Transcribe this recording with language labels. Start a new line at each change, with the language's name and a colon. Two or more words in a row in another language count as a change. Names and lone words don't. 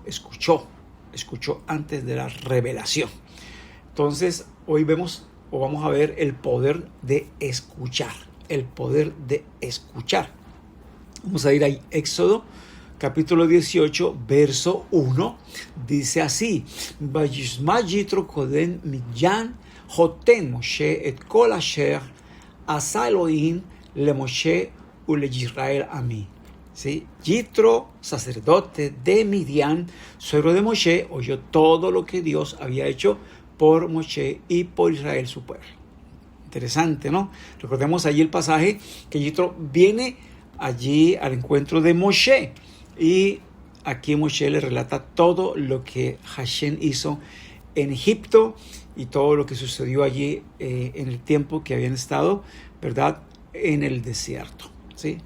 Spanish: Escuchó antes de la revelación. Entonces, hoy vamos a ver el poder de escuchar, Vamos a ir a Éxodo, capítulo 18, verso 1, dice así:
Hebrew: וישמע יתרו כהן מדין חותן משה את כל אשר עשה אלוהים למשה ולישראל עמו. ¿Sí?
Spanish: Yitro, sacerdote de Midian, suegro de Moshe, oyó todo lo que Dios había hecho por Moshe y por Israel, su pueblo. Interesante, ¿no? Recordemos allí el pasaje que Yitro viene allí al encuentro de Moshe, y aquí Moshe le relata todo lo que Hashem hizo en Egipto y todo lo que sucedió allí en el tiempo que habían estado, ¿verdad?, en el desierto, ¿sí?